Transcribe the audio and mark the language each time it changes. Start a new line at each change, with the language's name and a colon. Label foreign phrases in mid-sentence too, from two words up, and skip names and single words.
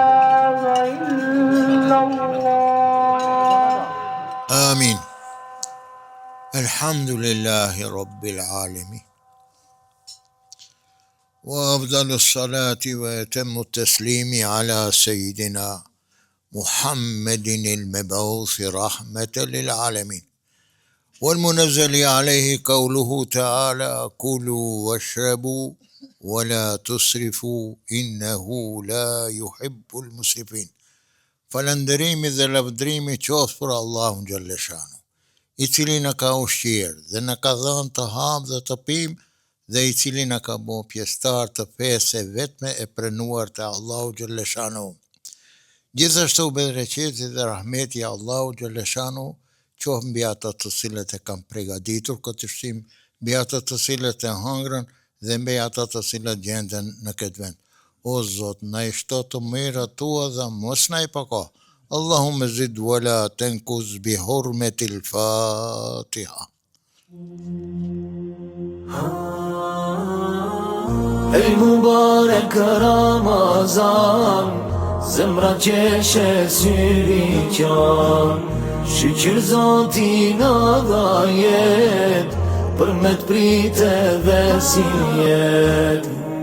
Arabic: Amin. الحمد لله رب العالمين. وأفضل الصلاة وأتم التسليم على سيدنا محمد المبعوث رحمة للعالمين والمنزل عليه قوله تعالى كلوا واشربوا ولا تسرفوا إنه لا يحب المسرفين.
Albanian: Falënderimi dhe lavdrimi qoftë për Allahun xhalleshanu, i cili na ka ushqyer dhe na ka dhënë të ham dhe të pim dhe i cili na ka bërë pjesëtar të fesë vetme e pranuar të Allahu xhalleshanu. Gjithashtu bereqeti dhe rahmeti i Allahu xhalleshanu qoftë mbi ata të cilët e kanë përgatitur këtë ushqim, mbi ata të cilët e hëngrën dhe mbi ata të cilët gjenden në këtë vend. O Zot, na i shto të mirat tua dhe mos na i pako.
Arabic: اللهم زد ولا تنقص بحرمة الفاتحة.
Albanian: Ey mübarek Ramazan, zemra qeshe syri qan, shqyr Zotina dha jet, për me t'prite dhe si jet.